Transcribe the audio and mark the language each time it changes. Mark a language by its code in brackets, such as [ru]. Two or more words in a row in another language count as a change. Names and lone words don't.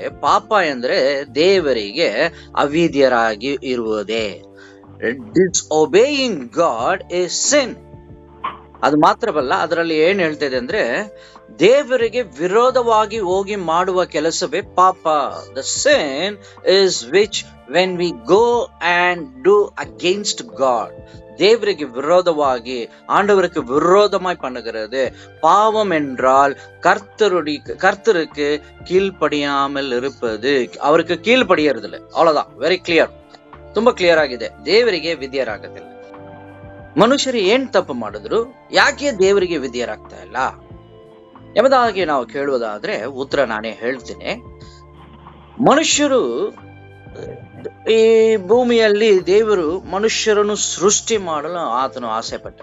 [kn] ಪಾಪ ಎಂದ್ರೆ ದೇವರಿಗೆ ಅವಿಧೇಯರಾಗಿ ಇರುವುದೇ. [en] disobeying God is sin. [kn] ಅದು ಮಾತ್ರವಲ್ಲ, ಅದರಲ್ಲಿ ಏನ್ ಹೇಳ್ತಾ ಇದೆ ಅಂದ್ರೆ ದೇವರಿಗೆ ವಿರೋಧವಾಗಿ ಹೋಗಿ ಮಾಡುವ ಕೆಲಸವೇ ಪಾಪ. [en] the sin is which when we go and do against God, [ta] தேவருக்கு விரோதமாகி ஆண்டவருக்கு விரோதமாய் பண்ணுகிறது. பாவம் என்றால் கர்த்தருக்கு கீழ்ப்படியாமல் இருப்பது, அவருக்கு கீழ்ப்படியறது இல்லை, அவ்வளவுதான். [en] very clear, [kn] ತುಂಬಾ ಕ್ಲಿಯರ್ ಆಗಿದೆ. ದೇವರಿಗೆ ವಿಧೇಯರಾಗದಿಲ್ಲ. ಮನುಷ್ಯರು ಏನ್ ತಪ್ಪು ಮಾಡಿದ್ರು, ಯಾಕೆ ದೇವರಿಗೆ ವಿಧೇಯರಾಗ್ತಾ ಇಲ್ಲ ಎಂಬುದಾಗಿ ನಾವು ಕೇಳುವುದಾದ್ರೆ ಉತ್ತರ ನಾನೇ ಹೇಳ್ತೀನಿ. ಮನುಷ್ಯರು ಈ ಭೂಮಿಯಲ್ಲಿ ದೇವರು ಮನುಷ್ಯರನ್ನು ಸೃಷ್ಟಿ ಮಾಡಲು ಆತನು ಆಸೆ ಪಟ್ಟ.